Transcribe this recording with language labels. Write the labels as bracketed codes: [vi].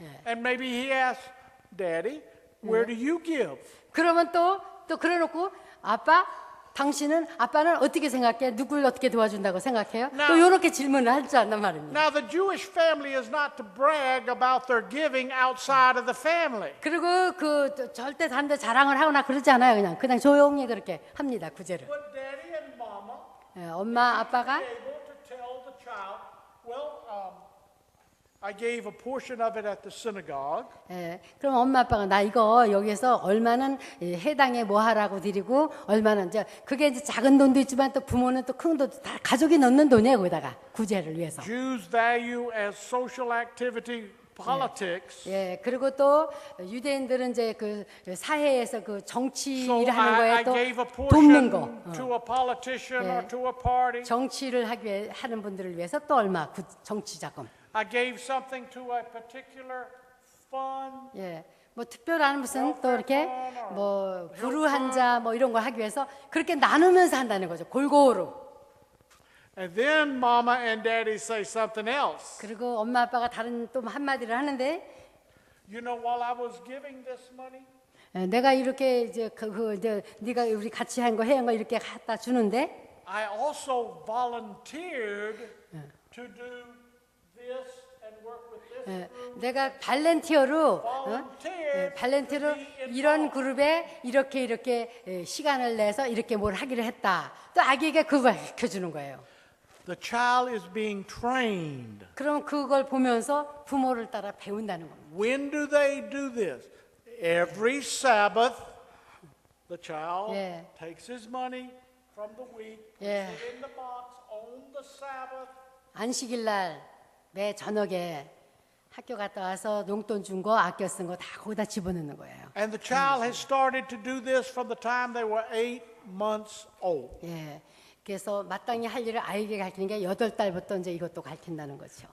[en] And maybe he asks, Daddy, where do you give? [ko] 그러면 또 그래놓고 아빠는 어떻게 생각해? 누굴 어떻게 도와준다고 생각해요? [en] Now- [ko] 또 이렇게 질문을 할 줄 안단 말입니다. [en] Now, the Jewish family is not to brag about their giving outside of the family. [ko] 그리고 절대 다른데 자랑을 하거나 그러지 않아요. 그냥 조용히 그렇게 합니다. 구제를. [en] But Daddy and Mama [ko] 엄마, 아빠가 [en] are able to tell the child, well, I gave a portion of it at the synagogue. [ko] 그럼 엄마 아빠가 나 이거 여기에서 얼마는 해당에 뭐 하라고 드리고 얼마는 이제 그게 이제 작은 돈도 있지만 또 부모는 또 큰 돈도 다 가족이 넣는 돈이에요. 거기다가 구제를 위해서. [en] Jews value as social activity politics. [ko] 그리고 또 유대인들은 이제 그 사회에서 그 정치 [en] So [ko] 일을 하는 [en] I [ko] 거에 또 [en] gave a [ko] 돕는 거. [en] portion to a politician or to a party. [ko] 정치를 하는 분들을 위해서 또 얼마 정치 자금. [en] I gave something to a particular fund. [ko] 뭐 특별한 무슨 또 이렇게 뭐 불우한자 뭐 이런 걸 하기 위해서 그렇게 나누면서 한다는 거죠. 골고루. [en] And then Mama and Daddy say something else. [ko] 그리고 엄마 아빠가 다른 또 한마디를 하는데 [en] You know, while I was giving this money, [ko] 내가 이렇게 이제 이제 네가 우리 같이 한 거 해한 거 이렇게 갖다 주는데 [en] I also volunteered to do this and work with this group. [ko] 내가 발렌티어로 [en] Volunteered [ko] 이런 그룹에 이렇게 시간을 내서 이렇게 뭘 하기로 했다. 또 아기에게 그걸 가르쳐 주는 거예요. [en] The child is being trained. [ko] 그럼 그걸 보면서 부모를 따라 배운다는 겁니다. [en] When do they do this? Every Sabbath, the child takes his money from the week, puts it in the box on the Sabbath. [ko] 안식일 날 매 저녁에 학교 갔다 와서 용돈 준 거 아껴 쓴 거 다 거기다 집어넣는 거예요. [en] And the child has started to do this from the time they were 8 months old. [ko] 예. 그래서 마땅히 할 일을 아이에게 가르치는 게 8달부터 이제 이것도 가르친다는 거죠.